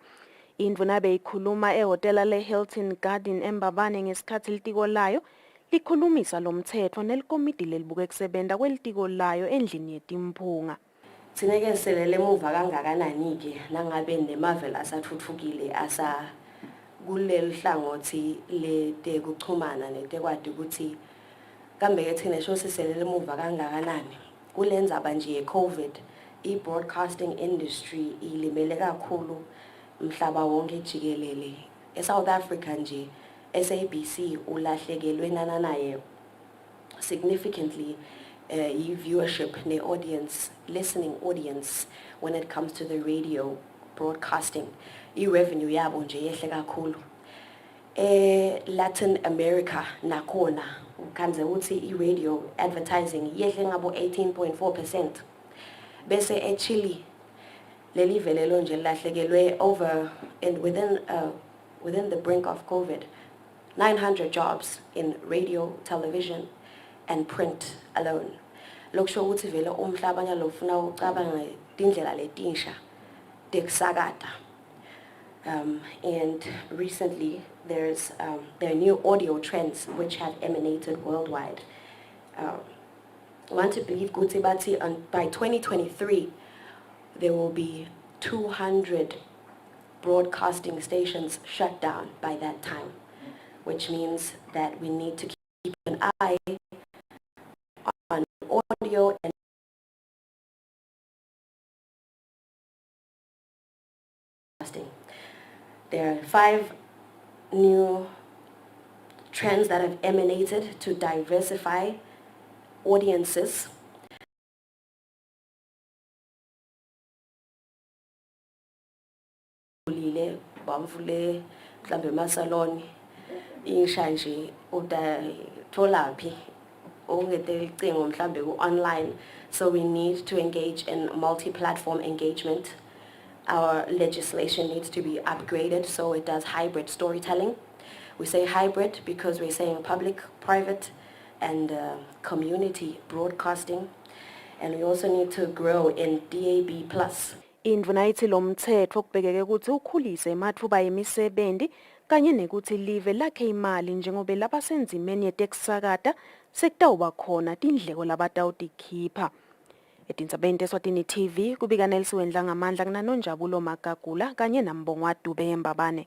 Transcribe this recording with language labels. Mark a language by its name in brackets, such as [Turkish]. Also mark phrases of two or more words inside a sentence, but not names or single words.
[Swati] Indvuna beyikhuluma ehotela le Hilton Garden eMbabane ngesikhathi litiko layo likhulumisa lomthetho nelikomiti lelibuke kusebenta kwelitiko layo endlini yetimpunga. Sineke selele emuva kangakanani-ke nangabe nemave asathuthukile asa kuleli hlangothi letekuchumana netekwati ukuthi kambe-ke thina sho siselele emuva kangakanani kule ndzaba nje ye-COVID i- [English] broadcasting industry [Swati] ilimele kakhulu mhlaba wonke jikelele. [English] eSouth Africa nje SABC [Swati] ulahlekelwe naye [English] significantly viewership ne-audience, listening audience when it comes to the radio broadcasting. [Swati] I-revenue yabo nje yehle kakhulu. Latin America nakhona ukhanze uthi i- [English] radio advertising [Swati] yehle ngabo 18.4%. Bese eChile leli velelo nje lahlekelwe over and within the brink of COVID 900 jobs in radio, television and print alone. Lokusho ukuthi vele umhlaba nyalofuna ucabanga tindlela letinsha tekusakata. [English] And recently there are new audio trends which have emanated worldwide. I want to believe Guti Bati by 2023 there will be 200 broadcasting stations shut down by that time, which means that we need to keep an eye on audio and broadcasting. There are 5 new trends that have emanated to diversify audiences. [Swati] Bamvule mhlambe emasaloni insha nje udatholaphi ongete icingo mhlambe ku-online. [English] So we need to engage in multi-platform engagement. Our legislation needs to be upgraded so it does hybrid storytelling. We say hybrid because we're saying public, private and community broadcasting, and we also need to grow in DAB+. [Swati] Indvuna ithi lo mthetho kubhekeke ukuthi ukhulise emathuba emisebenzi kanye nekuthi live lakhe imali njengoba labasenzimeni yetekusakata sekutawuba khona tindleko labatawutikhipha. Etindzabeni teSwatini TV kubika Nelson Wendla ngamandla kunanonjabulo Magagula kanye nambongo Dube eMbabane.